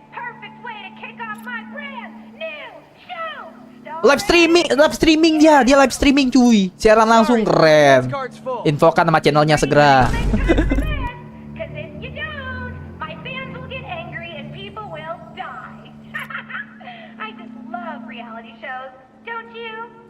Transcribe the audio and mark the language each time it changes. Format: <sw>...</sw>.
<en>Perfect way to kick off my brand new show.</en> <id>Live streaming dia live streaming, cuy. Siaran langsung, keren. Infokan nama channelnya segera.</id> <en>Because if you don't, my fans will get angry and people will die. I just love reality shows, don't you?</en>